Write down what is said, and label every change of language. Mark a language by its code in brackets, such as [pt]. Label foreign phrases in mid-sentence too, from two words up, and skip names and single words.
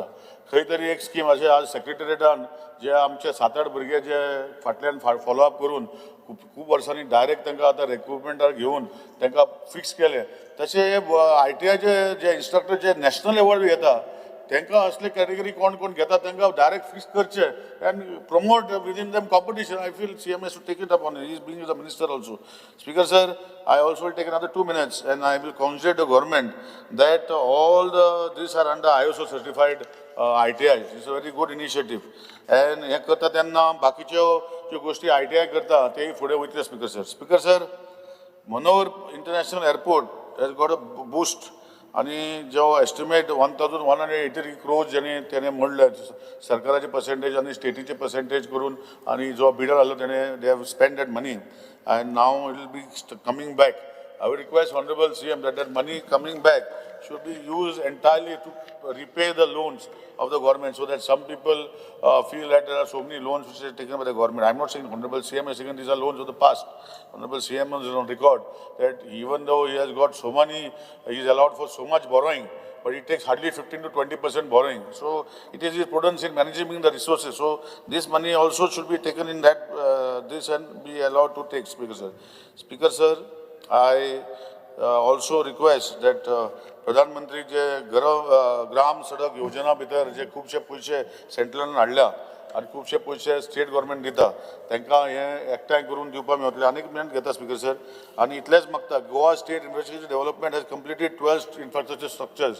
[kok] खंय तरी एक स्कीम अशें आज सेक्रेटरिएटान जे आमचे 7-8 भुरगे जे फाटल्यान फॉलोअप करून खूब वर्सांनी डायरेक्ट तांकां आतां रिक्रुटमेंटार घेवन तांकां फिक्स केले. तशें ITIचे जे इन्स्ट्रक्टर जे नॅशनल अवॉर्ड घेता तांकां असले कॅटेगरी कोण घेता तांकां [en] direct fix [kok] करचे [en] and promote within them competition. I feel CM has to take it up on it. He is being the minister also. Speaker sir, I also will take another 2 minutes and I will congratulate the government that all these are under ISO certified ITIs. It's a very good initiative. [kok] And हे करता तेन्ना बाकीच्यो ज्यो गोष्टी ITI करता तेय फुडें वयतले. [en] Speaker sir, मनोहर इंटरनॅशनल एअरपोर्ट has got a boost. [mr] आणि जो एस्टिमेट 1,183 crores त्याने म्हणलं सरकाराचे पर्सेंटेज आणि स्टेटीचे पर्सेंटेज करून, आणि जो बिडर आलो त्याने [en] they have spend that money and now it will be coming back. I would request Honorable CM that money coming back should be used entirely to repay the loans of the government, so that some people feel that there are so many loans which are taken by the government. I'm not saying Honorable CM is saying these are loans of the past. Honorable CM is on record that even though he has got so many, he is allowed for so much borrowing, but it takes hardly 15 to 20% borrowing. So it is his prudence in managing the resources. So this money also should be taken in that this and be allowed to take, Speaker sir. Speaker sir, I also request that [kok] Pradhan Mantri जे ग्राम सडक योजना भितर जे खूबशे पयशे सेंट्रलान हाडल्या आनी खूबशे पयशे स्टेट गव्हर्मेंट दिता तांकां हे एकठांय करून दिवपाक मेळटले. आनीक मिनट घेता [en] Speaker sir [kok] आनी इतलेंच मागता. [en] Goa State Infrastructure Development has completed 12 infrastructure structures.